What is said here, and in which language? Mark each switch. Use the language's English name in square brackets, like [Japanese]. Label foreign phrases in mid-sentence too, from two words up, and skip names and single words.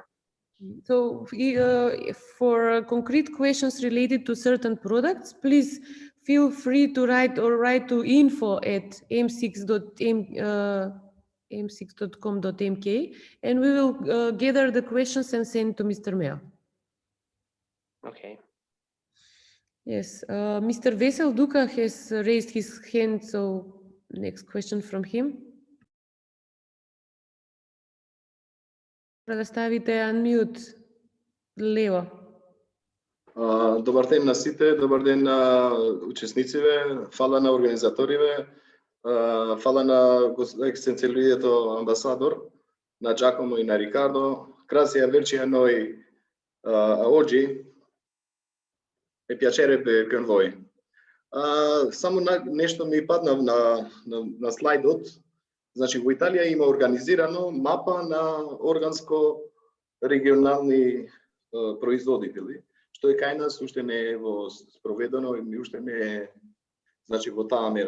[English] So for concrete questions related to certain products, please feel free to write to info@m6.com.mk, and we will gather the questions and send to Mr. Mea. Okay. Yes, Mr. Vesel Duka has raised his hand, so next question from him. [Macedonian] Предоставите unmute лево. Добар ден на сите, добар ден на учеснициве, фала на организаториве, фала на ексценцелието амбасадор, на Giacomo и на Riccardo. [Italian] Grazie a averci a noi oggi. È piacerebbe con voi. [Macedonian] Само нешто ми падна на слайдот. Значи во Италија има организирано мапа на органско регионални производители, што е кај нас уште не е спроведено и уште не е, значи, во таа мера.